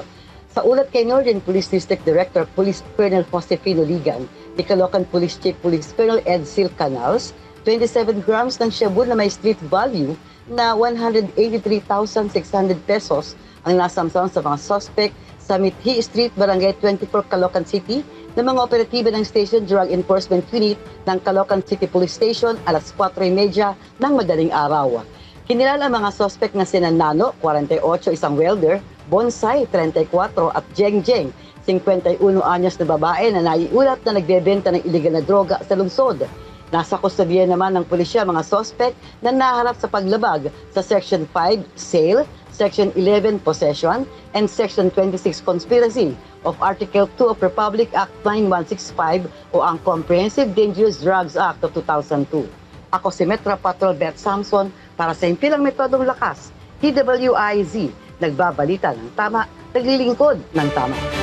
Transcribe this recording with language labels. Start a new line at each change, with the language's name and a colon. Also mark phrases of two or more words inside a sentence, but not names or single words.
Filipino: Sa ulat kay Northern Police District Director Police Colonel Josefino Ligan, ni Caloocan Police Chief Police Colonel Edsel Canals, 27 grams ng shabu na may
English: street value
Filipino: na 183,600 pesos ang nasamsam sa mga suspect sa Mithi Street, Barangay 24, Caloocan City ng mga operatiba ng Station Drug Enforcement Unit ng Caloocan City Police Station alas 4:30 ng madaling araw. Kinilala ang mga suspect na sina Nano, 48, isang welder, Bonsai, 34 at Jeng Jeng, 51 anyos na babae na naiulat na nagbebenta ng iligal na droga sa lungsod. Nasa kustodiya naman ng pulisya mga suspect na naharap sa paglabag sa
English: Section 5, Sale, Section 11, Possession, and Section 26, Conspiracy of Article 2 of Republic Act 9165
Filipino: o ang Comprehensive Dangerous Drugs Act of 2002. Ako si Metro Patrol Beth Samson para sa Impilang Metodong Lakas, TWIZ, nagbabalita ng tama, naglilingkod ng tama.